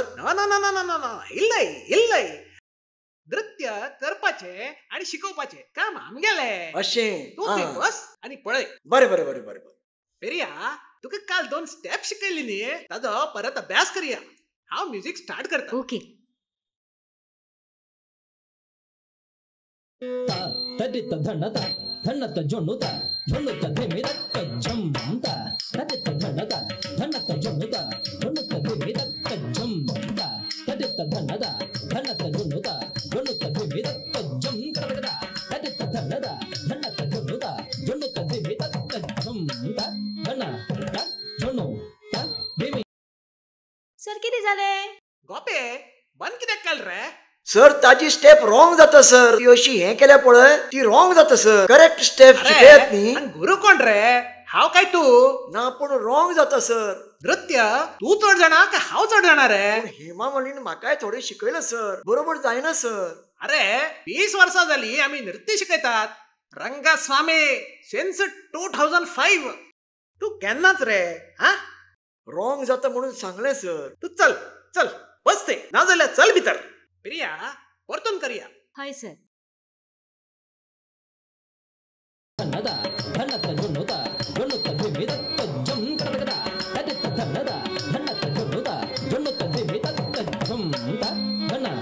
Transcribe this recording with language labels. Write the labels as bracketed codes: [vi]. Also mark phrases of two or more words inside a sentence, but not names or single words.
[en] no no no no no no, [ta] இல்லை இல்லை. [kok] नृत्य करपाचे आणि शिकवपाचे काम आमगेले. अशें. तू थंय बस आणि पळय. बरें बरें बरें बरें. पेरिया, तुका काल 2 स्टेप शिकयली न्ही, ताजो परत अभ्यास करूया. हांव [en] music start [kok] करता. ओके. तदित धनता धनत जोनुता जोनुत धिमिरत झमता. तदित धनता धनत जोनुता जोनुत धिमिरत झमता. तदित धनता धनत जोनुता जोनुत धिमिरत झमता. तदित धनता धनत जोनुता जोनुत धिमिरत झमता. धनता जोनुता धिमी. [mr] सर किती झाले? [kok] गोपे, बंद कित्याक केल रे? सर ताजी स्टेप रॉंग जाता सर. ती अशी हे केल्या पळय ती रॉंग जाता सर. करेक्ट स्टेप शिकयत न्ही. गुरु कोण रे? हांव काय तू? ना पण रॉंग जाता सर. नृत्य तू चड जाणा का हांव चड जाणा रे? हेमा मालिनीन म्हाकाय थोडें शिकयलं सर. बरोबर जायना सर. अरे 20 वर्सां जाली आम्ही नृत्य शिकयतात. रंगस्वामी सिन्स 2005. तू केन्नाच रे? हा, रॉंग जाता म्हणून सांगलें सर. तू चल चल बस ते, नाजाल्यार चल भितर. प्रिया, परतून करूया. हय सर. धनदा धनत जोनुता जोनुत धिमिरत झमता. तदित धनदा धनत जोनुता जोनुत धिमिरत झमता.